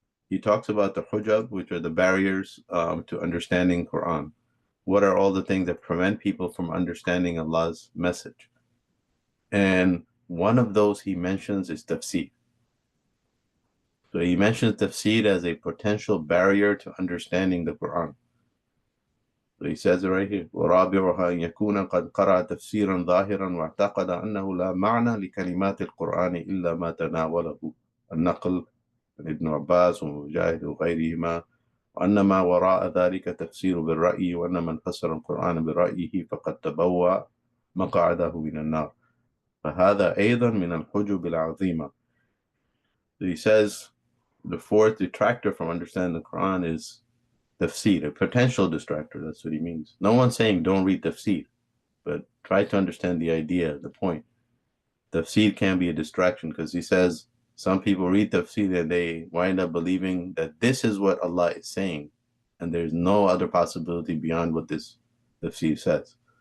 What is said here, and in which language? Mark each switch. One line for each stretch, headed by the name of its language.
English: He talks about the hujab, which are the barriers to understanding Quran. What are all the things that prevent people from understanding Allah's message? And one of those he mentions is tafsir. So he mentions tafsir as a potential barrier to understanding the Quran. So he says it right here.
Arabic: وَرَابِعُهَا أَنْ يَكُونَ قَدْ قَرَأَ تَفْسِيرًا ظَاهِرًا وَاعْتَقَدَ أَنَّهُ لَا مَعْنَى لِكَلِمَاتِ الْقُرْآنِ إِلَّا مَا تَنَاوَلَهُ النَّقْلُ عن ابن عباس ومجاهد وغيرهما، وأن ما وراء ذلك تفسير بالرأي، وأن من فسر القرآن برأيه فقد تبوأ مقعده من النار، فهذا أيضا من الحجب العظيمة.
English: So he says the fourth detractor from understanding the Quran is tafsir, a potential distractor. That's what he means. No one's saying don't read tafsir, but try to understand the idea, the point. Tafsir can be a distraction, because he says some people read tafsir and they wind up believing that this is what Allah is saying, and there's no other possibility beyond what this tafsir says.